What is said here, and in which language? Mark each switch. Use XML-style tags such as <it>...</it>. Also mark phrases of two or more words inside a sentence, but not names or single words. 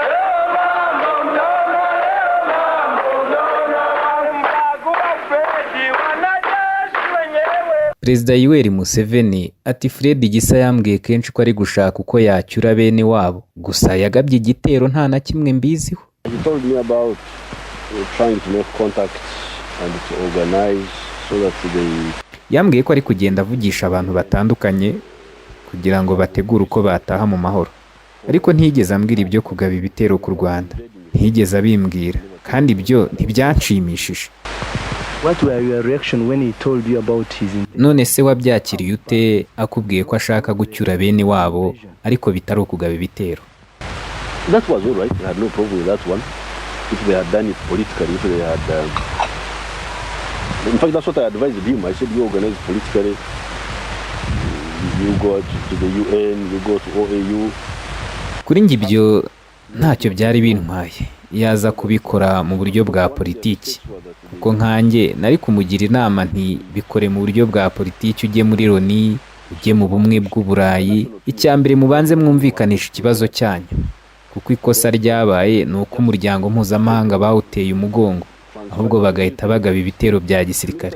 <rw>Perezida Yoweri Museveni ati Fred Gisa yambwiye kenshi ko ari gushaka uko yacyura bene wabo, gusa yagabye igitero nta na kimwe mbiziho.</rw> <en>He told me about trying to make contact and to organize so that they...</en> <rw>Yambwiye ko ari kugenda avugisha abantu batandukanye kugira ngo bategure uko bataha mu mahoro. ariko ntiyigeze ambwira ibyo kugaba ibitero ku Rwanda, ntiyigeze abimbwira, kandi ibyo ntibyanshimishije.</rw> <en>What were your reaction when he told you about his...</en> <rw>None se wabyakiriye ute akubwiye ko ashaka gucyura bene wabo ariko bitari ukugaba ibitero?</rw> <en>That was all right. I had no problem with that one. If they had done it politically, if they had... In fact, that's what I advised him. I said, you organize politically. You go to the UN, you go to OAU.</en> <rw>Kuri njye ibyo ntacyo byari bintwaye yaza kubikora mu buryo bwa politiki, kuko nkanjye nari kumugira inama nti bikore mu buryo bwa politiki, ujye muri Loni, ujye mu bumwe bw'Uburayi. Icyambere mubanze mwumvikanisha ikibazo cyanyu, kuko ikosa ryabaye ni uko umuryango mpuzamahanga bawuteye umugongo, ahubwo bagahita bagaba ibitero bya gisirikare.</rw>